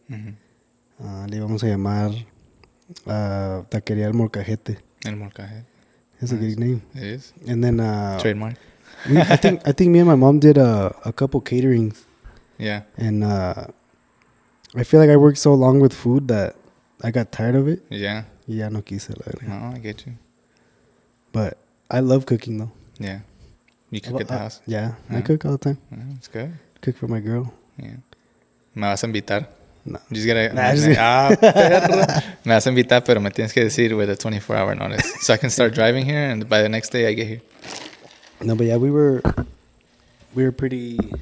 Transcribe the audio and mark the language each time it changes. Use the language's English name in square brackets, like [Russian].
[Spanish] Le íbamos a llamar Taquería El Molcajete. El Molcajete. [English] It's a good name. It is. And then trademark. I think me and my mom did a couple caterings. Yeah. And I feel like I worked so long with food that I got tired of it. Yeah. [Spanish] Ya no quise, la verdad. [English] No, I get you. But I love cooking though. Yeah. You cook at the house? Yeah, I cook all the time. Yeah, it's good. Cook for my girl. Yeah. [Spanish] Me vas a invitar. [English] No. Just gotta, perro. [Spanish] Me vas a invitar, pero me tienes que decir [English] with a 24-hour notice. So I can start driving here, and by the next day I get here. No, but yeah, we were pretty...